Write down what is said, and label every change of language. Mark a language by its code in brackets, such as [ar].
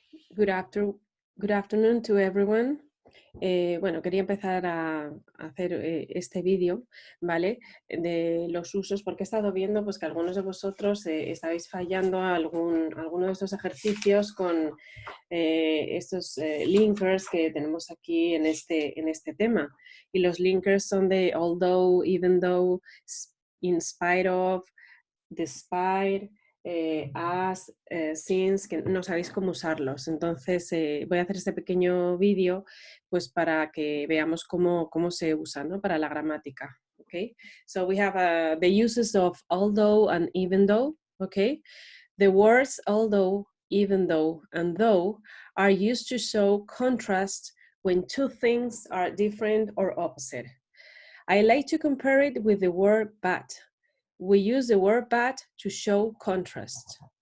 [en] Good afternoon to everyone. [es] Bueno, quería empezar a hacer este vídeo, ¿vale? De los usos, porque he estado viendo pues, que algunos de vosotros estabais fallando alguno de estos ejercicios con estos linkers que tenemos aquí en este tema. Y los linkers son de although, even though, in spite of, despite, as, since, que no sabéis cómo usarlos. Entonces voy a hacer este pequeño vídeo pues para que veamos cómo se usa, ¿no? Para la gramática. [en] Okay, so we have the uses of although and even though. Okay, the words although, even though, and though are used to show contrast when two things are different or opposite. I like to compare it with the word but. We use the word but to show contrast.